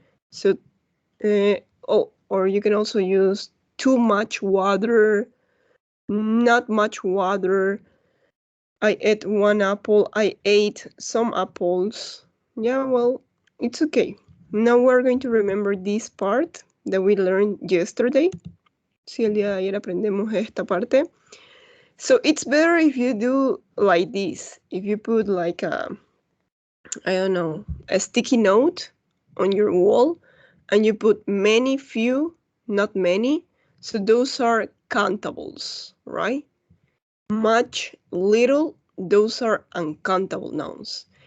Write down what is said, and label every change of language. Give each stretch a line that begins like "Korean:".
English: So, or you can also use too much water, not much water. I ate one apple. I ate some apples. Yeah, well, it's okay. Now we're going to remember this part that we learned yesterday.
Spanish: Si el día de ayer aprendemos esta parte.
English: So it's better if you do like this. If you put like I don't know, a sticky note on your wall and you put many, few, not many. So those are countables, right? Much, little, those are uncountable nouns.